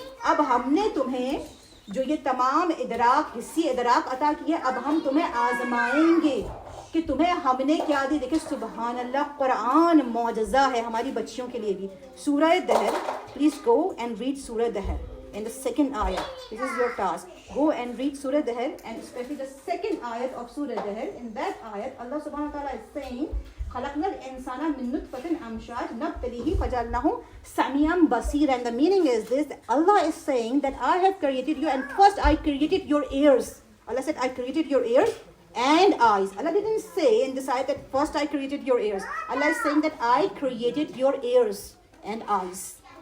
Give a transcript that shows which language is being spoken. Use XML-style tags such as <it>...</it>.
<ur>اب ہم نے تمہیں جو یہ تمام ادراک حسی ادراک عطا کیا اب ہم تمہیں آزمائیں گے کہ تمہیں ہم نے کیا دی. دیکھیں سبحان اللہ، قرآن معجزہ ہے ہماری بچیوں کے لیے بھی.</ur> <en>سورہ دہر، please go and read سورہ دہر in the second ayah. This is your task. Go and read Surah Dahr, and especially the second ayat of Surah Dahr. In that ayat, Allah subhanahu wa ta'ala is saying,</en> <ar>خَلَقْنَا الْإِنسَانَ مِن نُطْفَةٍ أَمْشَاجٍ نَبْتَلِيهِ فَجَعَلْنَاهُ سَمِيعًا بَصِيرًا.</ar> <en>And the meaning is this, that Allah is saying that I have created you, and first I created your ears. Allah said, I created your ears and eyes. Allah didn't say in this ayat that first I created your ears. Allah is saying that I created your ears and eyes.</en>